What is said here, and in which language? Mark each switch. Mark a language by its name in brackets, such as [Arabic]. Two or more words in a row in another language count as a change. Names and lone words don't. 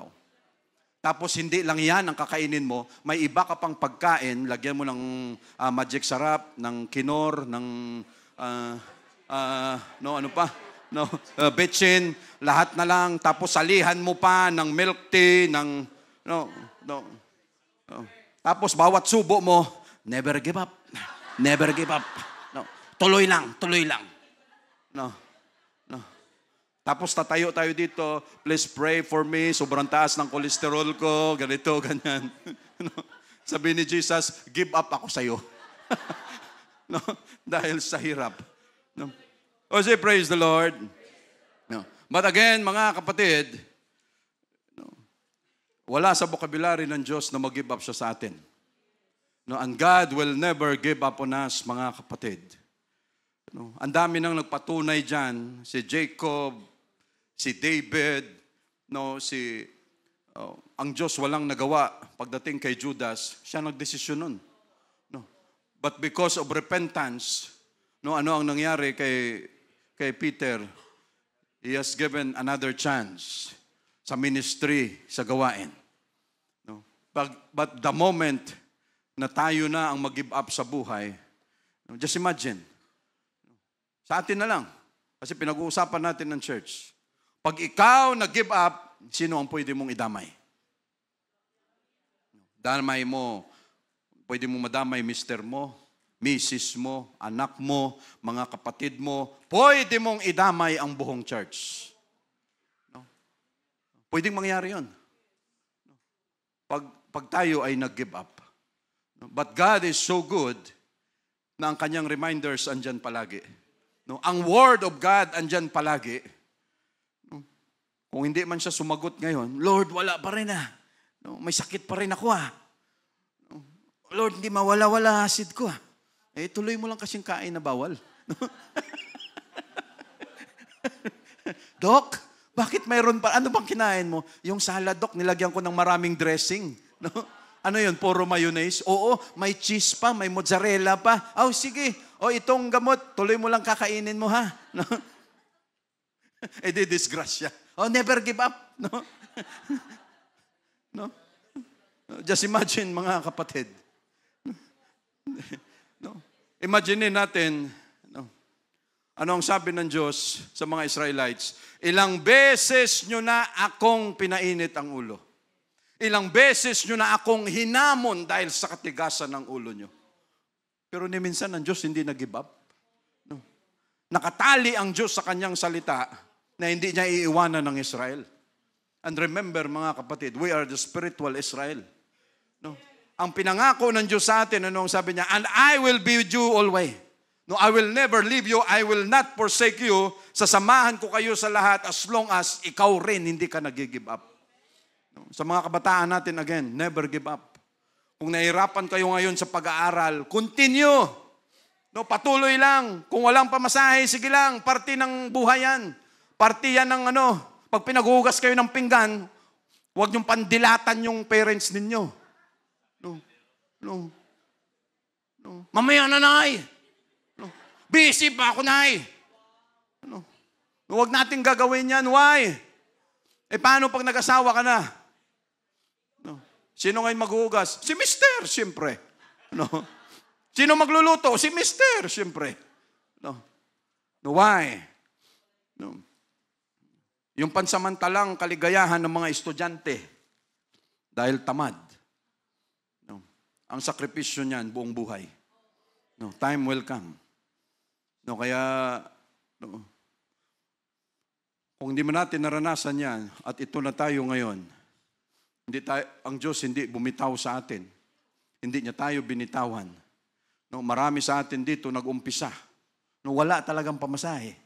[Filipino] Tapos hindi lang yan ang kakainin mo, may iba ka pang pagkain, lagyan mo ng magic sarap, ng kinor, ng betchin, lahat na lang, tapos salihan mo pa ng [English] milk tea, [Filipino] ng tapos bawat subo mo, [English] never give up. Never give up. No. [Filipino] Tuloy lang. No. Tapos tatayo tayo dito, [English] please pray for me, [Filipino] sobrang taas ng kolesterol ko, ganito, ganyan. No? Sabi ni Jesus, [English] give up [Filipino] ako sa'yo. No? Dahil sa hirap. No? [English] O say, praise the Lord. No? But again, [Filipino] mga kapatid, no, wala sa vocabulary ng Diyos na mag-give up siya sa atin. No? [English] And God will never give up on us, [Filipino] mga kapatid. No? Ang dami nang nagpatunay dyan, si Jacob, si David, no, ang Diyos walang nagawa pagdating kay Judas, siya nagdesisyon nun. [English] No. But because of repentance, no, [Filipino] ano ang nangyari kay Peter? [English] He has given another chance [Filipino] sa ministry, sa gawain. [English] No. But the moment [Filipino] na tayo na ang mag-give up sa buhay, no, [English] just imagine, [Filipino] sa atin na lang, kasi pinag-uusapan natin ng church, pag ikaw nag-give up, sino ang pwede mong idamay? Damay mo, pwede mong madamay mister mo, misis mo, anak mo, mga kapatid mo, pwede mong idamay ang buong church. No? Pwedeng mangyari yun. Pag tayo ay nag-give up. [English] But God is so good [Filipino] na ang kanyang reminders andyan palagi. No? Ang [English] Word of God [Filipino] andyan palagi. No? Kung hindi man siya sumagot ngayon, Lord, wala pa rin ah. No? May sakit pa rin ako ah. No? Lord, hindi mawala-wala acid ko ah. Tuloy mo lang kasing kain na bawal. No? Dok, bakit mayroon pa? Ano bang kinain mo? Yung salad, Dok, nilagyan ko ng maraming dressing. No? Ano yun? Puro mayonnaise? Oo, may cheese pa, may mozzarella pa. Oh, sige. Itong gamot, tuloy mo lang kakainin mo, ha? No? Di disgrasya. [English] Never give up. No? No? Just imagine, [Filipino] mga kapatid. No? Imagine natin, no? Ano ang sabi ng Diyos sa mga Israelites? Ilang beses nyo na akong pinainit ang ulo. Ilang beses nyo na akong hinamon dahil sa katigasan ng ulo nyo. Pero ni minsan ang Diyos hindi nag-give up. No. Nakatali ang Diyos sa kanyang salita na hindi niya iiwanan ng Israel. [English] And remember, [Filipino] mga kapatid, [English] we are the spiritual Israel. No. [Filipino] Ang pinangako ng Diyos sa atin, ano ang sabi niya? [English] And I will be with you always. No, I will never leave you. I will not forsake you. [Filipino] Sasamahan ko kayo sa lahat [English] as long as [Filipino] ikaw rin hindi ka nag-give up. Sa mga kabataan natin, [English] again, never give up. [Filipino] Kung nahirapan kayo ngayon sa pag-aaral, continue. No, patuloy lang. Kung walang pamasahe, sige lang. Parte ng buhay yan. Parte yan ng pag pinaghugas kayo ng pinggan, huwag niyong pandilatan yung parents ninyo. No. Mamaya na, Nay. No. Busy pa ako, Nay. Huwag natin gagawin yan. [English] Why? [Filipino] Paano pag nag-asawa ka na? No. Sino ngayon maghugas? Si Mister, siyempre. No. Sino magluluto? Si Mister, siyempre. [English] No. No, why? No. [Filipino] Yung pansamantalang kaligayahan ng mga estudyante dahil tamad. No. Ang sakripisyo niyan, buong buhay. [English] No, time will come. No, [Filipino] kaya no, kung hindi man natin naranasan yan at ito na tayo ngayon, ang Diyos hindi bumitaw sa atin. Hindi niya tayo binitawan. No, marami sa atin dito nag-umpisa. No, wala talagang pamasahe.